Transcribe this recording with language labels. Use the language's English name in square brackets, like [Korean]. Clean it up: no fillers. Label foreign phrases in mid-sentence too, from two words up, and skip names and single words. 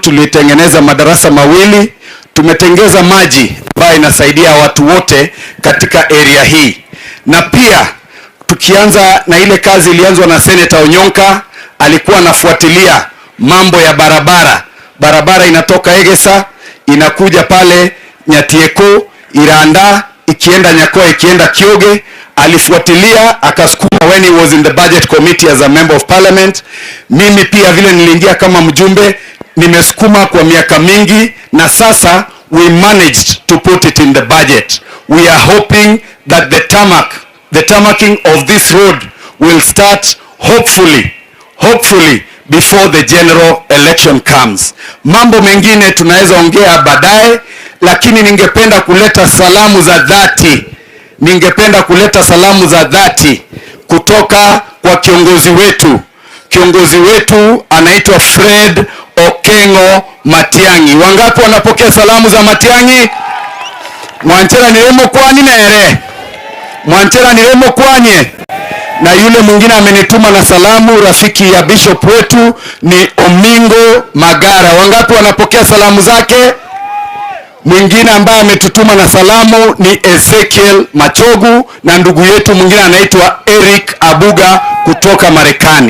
[Swahili] Tulitengeneza madarasa mawili, tumetengeza maji ambayo inasaidia watu wote katika area hii, na pia tukianza na ile kazi ilianzwa na Senator Onyonka, alikuwa anafuatilia mambo ya barabara inatoka Egesa inakuja pale Nyatieko Iranda ikienda Nyakoa ikienda Kioge. Alifuatilia akasukuma [English] when he was in the budget committee as a member of parliament. [Swahili] Mimi pia vile niliingia kama mjumbe, nimesukuma kwa miaka mingi, na sasa [English] we managed to put it in the budget. We are hoping that the tarmacking of this road will start hopefully before the general election comes. [Swahili] Mambo mengine tunaweza ongea baadaye, lakini ningependa kuleta salamu za dhati kutoka kwa kiongozi wetu anaitwa Fred Okengo Matiang'i. Wangapi wanapokea salamu za Matiang'i? [Gusii] Mwanchera nilemo kwani nere. Mwanchera nilemo kwanye. [Swahili] Na yule mwingine amenituma na salamu, rafiki ya bishop wetu ni Omingo Magara. Wangapi wanapokea salamu zake? Mwingine ambaye ametutuma na salamu ni Ezekiel Machogu, na ndugu yetu mwingine anaitwa Eric Abuga kutoka Marekani.